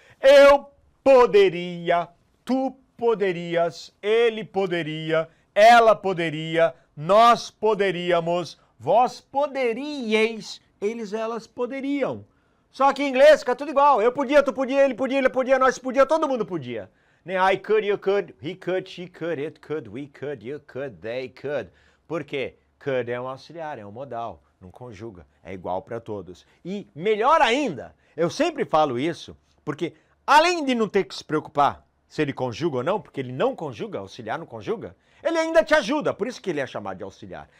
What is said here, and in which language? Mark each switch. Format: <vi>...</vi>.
<pt>Eu poderia, tu poderias, ele poderia, ela poderia, nós poderíamos, Vós poderíeis, eles, elas poderiam. Só que em inglês fica tudo igual. Eu podia, tu podia, ele podia, nós podia, todo mundo podia. Né?</pt> <en>I could, you could, he could, she could, it could, we could, you could, they could.</en> <pt>Por quê? Could é um auxiliar, é um modal, não conjuga, é igual para todos. E melhor ainda, eu sempre falo isso, porque além de não ter que se preocupar se ele conjuga ou não, porque ele não conjuga, auxiliar não conjuga, ele ainda te ajuda, por isso que ele é chamado de auxiliar.</pt>